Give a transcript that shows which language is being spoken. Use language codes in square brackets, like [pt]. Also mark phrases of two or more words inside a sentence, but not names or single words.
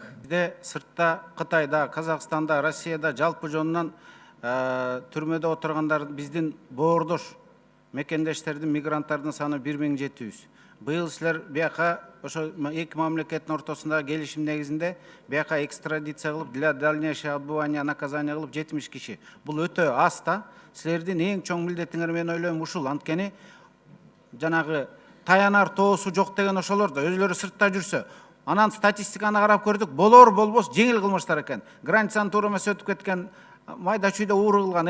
[ky] Бизде сыртта, Кытайда, Казакстанда, Россияда жалпы жонунан түрмөдө отургандар биздин боордош мекендештердин, мигранттардын саны 1700. Быйыл силер бияка ошо эки мамлекеттин ортосундагы келишим негизинде бияка экстрадиция кылып, [ru] для дальнейшего отбывания наказания [ky] кылып 70 киши. Бул өтө аз да. Силердин эң чоң милдетиңер мен ойлойм ушул. Анткени жанагы таянар тоосу жок деген ошолор да өзүлөрү сыртта жүрсө, анан статистиканы карап көрдүк, болор болбос жеңил кылмыштар экен. Границаны туура эмес өтүп кеткен, майда чүйдө ууру кылган.